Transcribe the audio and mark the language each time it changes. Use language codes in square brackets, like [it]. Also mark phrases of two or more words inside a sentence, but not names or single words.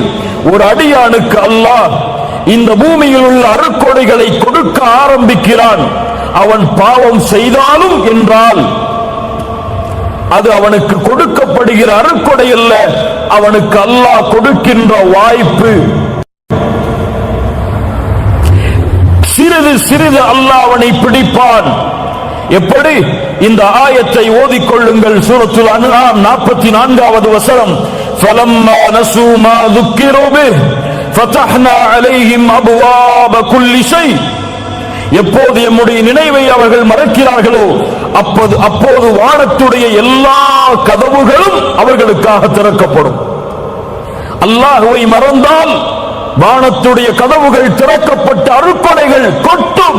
[ta] ஒரு அடியானுக்கு அல்லாஹ் இந்த பூமியில் உள்ள அருட்கொடைகளை கொடுக்க ஆரம்பிக்கிறான், அவன் பாவம் செய்தாலும் என்றால் அது அவனுக்கு கொடுக்கப்படுகிற அருட்கொடை அல்ல, அவனுக்கு அல்லாஹ் கொடுக்கின்ற வாய்ப்பு. சிறிது சிறிது அல்லாஹ் அவனை பிடிப்பான். எப்படி? இந்த ஆயத்தை ஓதிக்கொள்ளுங்கள். சூரத்துல் அன்ஆம் 44வது வசனம். [ar] فلما نسوا ما ذُكِّرُوا بِهِ فَتَحْنَا عَلَيْهِمْ أَبْوَابَ كُلِّ شَيْءٍ, [ta] எப்போது நம்முடைய நினைவை அவர்கள் மறக்கிறார்களோ அப்போது வானத்துடைய எல்லா கதவுகளும் அவர்களுக்காக திறக்கப்படும். அல்லாஹ்வை மறந்தால் வானத்துடைய கதவுகள் திறக்கப்பட்ட அருட்கொடைகள் கொட்டும்.